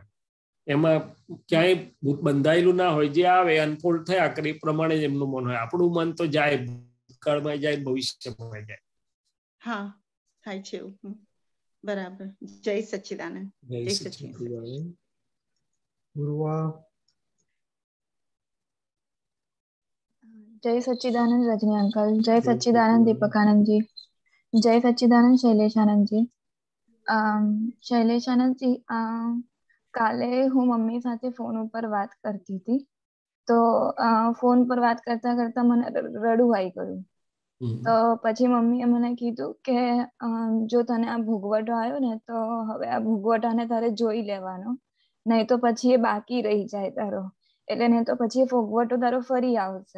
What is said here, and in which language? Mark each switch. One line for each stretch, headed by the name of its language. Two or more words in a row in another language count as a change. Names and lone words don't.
Gujarati: એમાં ક્યાંય બંધાયેલું ના હોય. જે આવે અનફોલ્ડ થયા કરે એ પ્રમાણે જ એમનું મન હોય. આપણું મન તો જાય, ભૂતકાળમાં જાય, ભવિષ્યમાં જાય. હા, થાય છે એવું. બરાબર. જય સચ્ચિદાનંદ. જય સચ્ચિદાનંદ. जय सच्चिदानंद रजनी अंकल, जय सच्चिदानंद दीपकानंद जी, जय सच्चिदानंद शैलेशानंद जी. शैलेशानंद जी, કાલે હું મમ્મી સાથે ફોન ઉપર વાત કરતી હતી, તો ફોન પર વાત કરતા કરતા મને રડવું આવી ગયું. તો પછી મમ્મીએ મને કીધું કે જો તને આ ભોગવટો આવ્યો ને તો હવે આ ભોગવટાને તારે જોઈ લેવાનો, નહીં તો પછી એ બાકી રહી જાય તારો, એટલે નહીં તો પછી એ ભોગવટો તારો ફરી આવશે.